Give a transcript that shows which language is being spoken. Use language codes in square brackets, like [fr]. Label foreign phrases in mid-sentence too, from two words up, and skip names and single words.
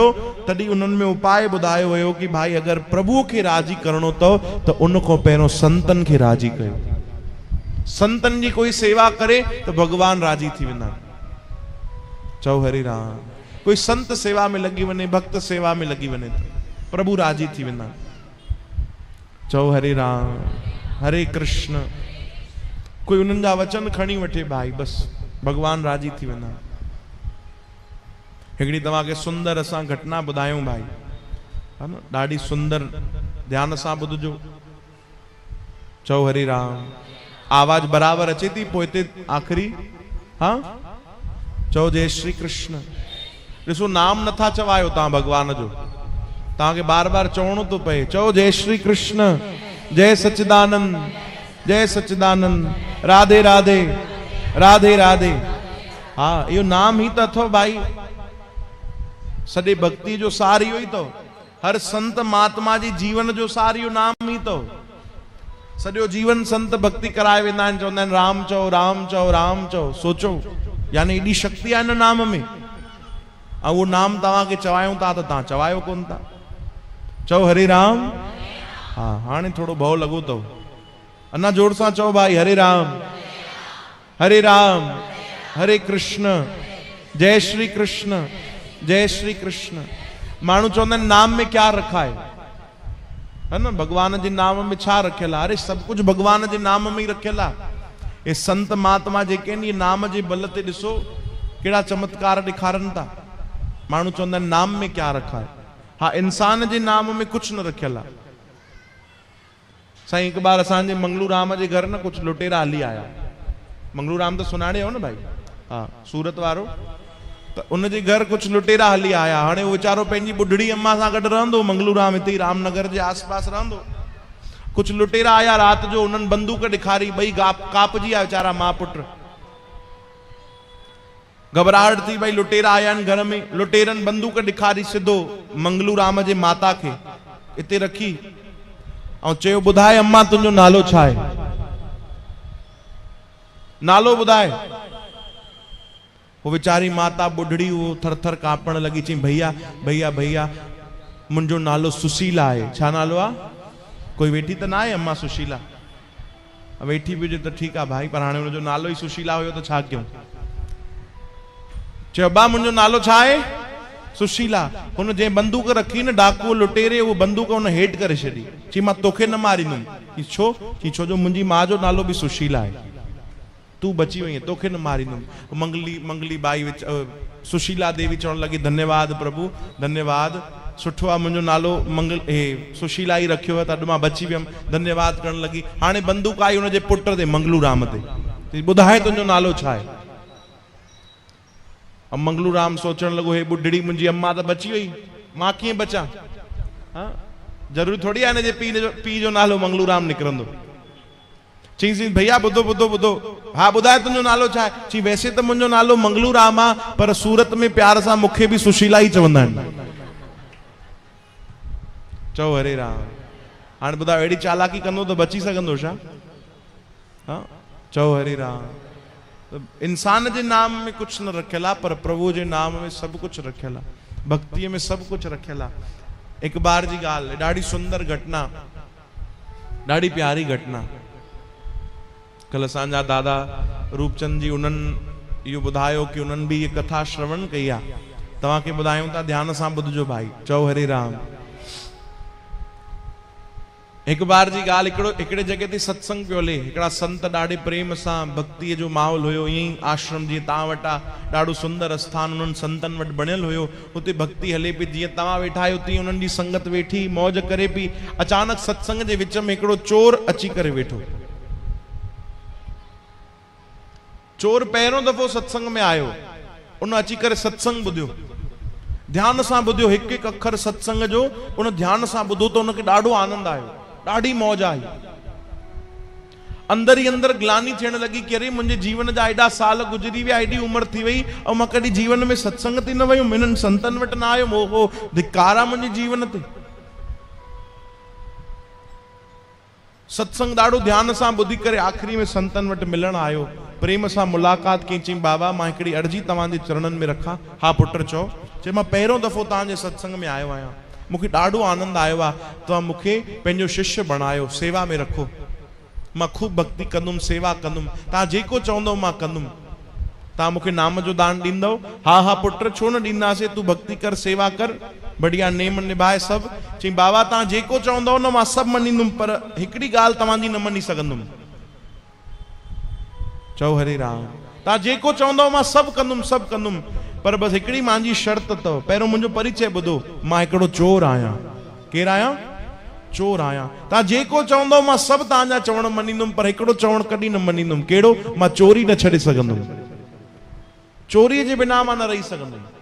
[sd] तॾहिं उन्हनि में उपाय ॿुधायो वियो कि भाई अगरि प्रभुअ खे राज़ी करणो अथव त उन खां पहिरियों संतनि खे राज़ी कयो। संतनि जी कोई सेवा करे तो भगवान राज़ी थी वेंदा। चओ हरि राम। कोई संत सेवा में लगी वने, भक्त सेवा में लगी वने तो प्रभु राज़ी थी वेंदा। चओ हरि राम। हरे कृष्ण। कोई उन्हनि जा वचन खणी वठे भाई, बस भगवान राज़ी थी वेंदा। हिकिड़ी तव्हांखे सुंदर असां घटना ॿुधायूं भाई, है न, ॾाढी सुंदर, ध्यान सां ॿुधजो। चओ हरि राम। आवाज बराबर अचे थी पोइ हिते आख़िरी? हाँ, चओ जय श्री कृष्ण। ॾिसो नाम नथा चवायो तव्हां भगवान जो, तव्हांखे बार बार चवणो थो पए। चओ जय श्री कृष्ण, जय सच्चिदानंद, जय सच्चिदानंद, राधे राधे राधे राधे। हाँ, इहो नाम ही त अथव भाई। सॼे भक्ति जो सार इहो ई अथव। हर संत महात्मा जी जीवन जो सार इहो नाम ही अथव। सॼो जीवन संत भक्ति कराए वेंदा आहिनि, चवंदा आहिनि राम चओ राम चओ राम चओ। सोचो, यानी एॾी शक्ति आहे हिन नाम में। ऐं उहो नाम तव्हांखे चवायूं था त तव्हां चवायो कोन था। चओ हरे राम। हाँ, हाणे थोड़ो भउ लॻो अथव। अञा जोर सां चओ भाई हरे राम। हरे राम, हरे कृष्ण, जय श्री कृष्ण, जय श्री कृष्ण। माण्हू चवंदा आहिनि [hi] नाम में क्या रखा है ना, [sd] भगवान जे नाम में छा रखियल आहे? अरे [hi] सब कुछ [sd] भगवान जे नाम में ही रखियल आहे। ये संत महात्मा जेके आहिनि, ये नाम जे बल ते ॾिसो कहिड़ा चमत्कार ॾेखारनि था। माण्हू चवंदा आहिनि [hi] नाम में क्या रखा है। [sd] हाँ, इंसान जे नाम में कुछ न रखियल आहे। साईं हिकु बार असांजे मंगलू राम जे घर न कुछ लुटेरा हली आया। मंगलू राम तो सुञाणे हो न भाई, हाँ, सूरत वारो। तो उनजे घर कुछ लुटेरा हली आया। हाणे वो वीचारो पंहिंजी बुढ़ड़ी अम्मा सां गॾु रहंदो। मंगलू राम हिते ई रामनगर जे आस पास रहंदो। कुछ लुटेरा आया रात जो, उन्हनि बंदूक ॾेखारी, ॿई कापजी विया वीचारा मां पुट। घबराहट थी भई लुटेरा आया आहिनि घर में। लुटेरनि बंदूक ॾेखारी सिधो मंगलू राम जे माता खे हिते रखी ऐं चयो ॿुधाए अम्मा तुंहिंजो नालो छा आहे? नालो ॿुधाए। वो बेचारी माता बुढ़ड़ी वो थर थर कांपण लगी। चई भैया भैया भैया मुंहिंजो नालो सुशीला आहे। छा नालो आहे? कोई वेठी त ना आहे अम्मा सुशीला? वेठी भी हुजे त ठीकु आहे भाई, पर हाणे हुनजो नालो ई सुशीला हुयो त छा कयूं? चयो अब्बा मुंहिंजो नालो छा आहे? सुशीला। हुन जे बंदूक रखी न डाकू लुटेरे, वो बंदूक हुन हेठि करे छॾी। चई मां तोखे न मारींदुमि। छो? चई छो जो मुंहिंजी मां जो नालो बि सुशीला आहे, तू बची वई, तोखे न मारींदुमि। मंगली बाई सुशीला देवी चवण लगी धन्यवाद प्रभु, धन्यवाद, सुठो आहे मुंहिंजो नालो सुशीला ई रखियो आहे त अॼु मां बची वियमि, धन्यवाद करण लगी। हाणे बंदूक आई हुनजे पुट ते, मंगलू राम ते। ॿुधाए तुंहिंजो नालो छा आहे? मंगलू राम सोचण लॻो हे बुढ़ड़ी मुंहिंजी अम्मा त बची वई, मां कीअं बचा? हाँ, ज़रूरी थोड़ी आहे हिनजे पीउ जो नालो मंगलू राम निकिरंदो। चई भैया ॿुधो ॿुधो ॿुधो, हाँ ॿुधाए तुंहिंजो नालो छा आहे? चई वैसे त मुंहिंजो नालो मंगलू राम आहे, पर सूरत में प्यार सां मूंखे बि सुशीला ई चवंदा आहिनि। चओ हरे राम। हाणे ॿुधायो अहिड़ी चालाकी कंदो त बची सघंदो छा? हाँ, चओ हरे राम। इंसान जे नाम में कुछ न रखियल आहे, पर प्रभु जे नाम में [hi] सब कुछ [sd] रखियल आहे। भक्तीअ में [hi] सब कुछ [sd] रखियल आहे। हिकु बार जी ॻाल्हि, ॾाढी सुंदर घटना, ॾाढी प्यारी घटना। कल असांजा दादा रूपचंद जी उन्हनि इहो ॿुधायो कि उन्हनि बि ये कथा श्रवण कई आहे। तव्हांखे ॿुधायूं था, ध्यान सां ॿुधजो भाई। चओ हरे राम। एक बार जी ॻाल्हि, हिकिड़े जगह ते सत्संग पियो हले। हिकिड़ा संत ॾाढे प्रेम सां, भक्तीअ जो माहौल हुयो। ईअं ई आश्रम जीअं तव्हां वटि आहे, ॾाढो सुंदर स्थान उन्हनि संतनि वटि बणियल हुयो। हुते भक्ति हले पई, जीअं तव्हां वेठा आहियो तीअं उन्हनि जी संगत वेठी मौज करे पई। अचानक सत्संग जे विच में हिकिड़ो चोर अची करे वेठो। चोर पहिरियों दफ़ो सत्संग में आयो, उन अची करे सत्संग ॿुधियो, ध्यान सां ॿुधियो, हिकु हिकु अखर सत्संग जो उन ध्यान सां ॿुधो त उनखे ॾाढो आनंद आयो, ॾाढी मौज आई। अंदर ही अंदर ग्लानी थियण लगी कि अरे मुंहिंजे जीवन जा एॾा साल गुजरी विया, एॾी उम्र थी वई ऐं मां कॾहिं जीवन में सत्संग ते न वयुमि, हिननि संतनि वटि न आयुमि। ओहो, धिक्कार आहे मुंहिंजे जीवन ते। सत्संग ॾाढो ध्यान सां ॿुधी करे आख़िरी में संतनि वटि मिलण आयो, प्रेम सां मुलाक़ात कई। चई बाबा मां हिकिड़ी अर्जी तव्हांजे चरणनि में रखां। हा पुट चओ। चई मां पहिरियों दफ़ो तव्हांजे सत्संग में आयो आहियां, मूंखे ॾाढो आनंद आयो आहे, तव्हां मूंखे पंहिंजो शिष्य बणायो, सेवा में रखो, मां खूब भक्ति कंदुमि, सेवा कंदुमि, तव्हां जेको चवंदव मां कंदुमि। तव्हां मूंखे नाम जो दान ॾींदव? हा हा पुट छो न ॾींदासीं, तूं भक्ति कर, सेवा कर, बढ़िया नेम निभाए सभु। चई बाबा तव्हां जेको चवंदव न मां सभु मञींदुमि, पर हिकिड़ी ॻाल्हि तव्हांजी न मञी सघंदुमि। चओ हरे राम। तव्हां जेको चवंदव मां सभु कंदुमि, सभु कंदुमि, पर बसि हिकिड़ी मुंहिंजी शर्त अथव। पहिरियों मुंहिंजो परिचय ॿुधो, मां हिकिड़ो चोर आहियां। केरु आहियां? चोर आहियां। तव्हां जेको चवंदव मां सभु तव्हांजा चवण मञींदुमि, पर हिकिड़ो चवण कॾहिं न मञींदुमि। कहिड़ो? मां चोरी न छॾे सघंदुमि, चोरीअ जे बिना मां न रही सघंदुमि।